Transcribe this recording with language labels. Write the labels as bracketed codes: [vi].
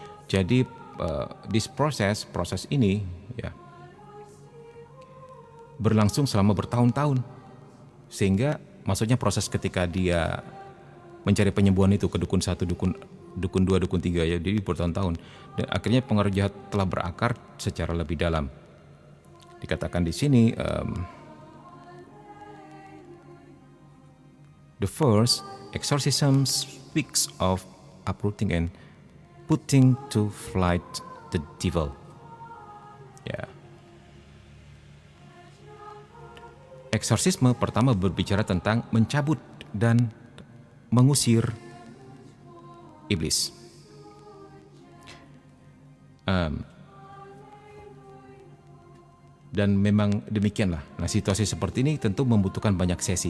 [id] Jadi this proses ini ya berlangsung selama bertahun-tahun, sehingga maksudnya proses ketika dia mencari penyembuhan itu ke dukun 1, dukun 2, dukun 3 ya, jadi bertahun-tahun dan akhirnya pengaruh jahat telah berakar secara lebih dalam. Dikatakan di sini [en] the first exorcism speaks of uprooting and putting to flight the devil. [id] Ya. Eksorsisme pertama berbicara tentang mencabut dan mengusir iblis. Dan memang demikianlah. Nah, situasi seperti ini tentu membutuhkan banyak sesi.